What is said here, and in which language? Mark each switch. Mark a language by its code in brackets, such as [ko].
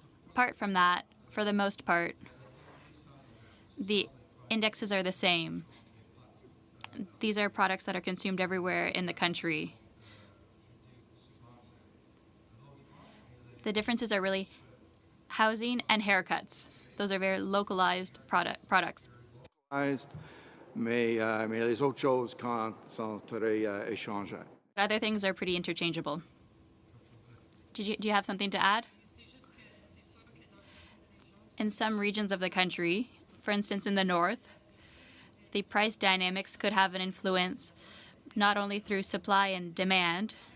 [en] Apart from that, for the most part, the indexes are the same. These are products that are consumed everywhere in the country. The differences are really housing and haircuts. Those are very localized products. [fr] Mais les autres choses sont très échangeables. [en] Other things are pretty interchangeable. Do you have something to add? In some regions of the country, for instance in the north, the price dynamics could have an influence not only through supply and demand.